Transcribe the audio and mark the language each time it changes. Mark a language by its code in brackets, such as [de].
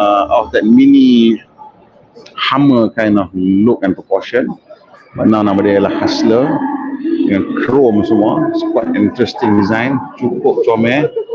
[en] of that mini Hummer kind of look and proportion. But now [ms] nama dia ialah Hustler dengan chrome semua. [en] It's quite interesting design, [ms] cukup comel.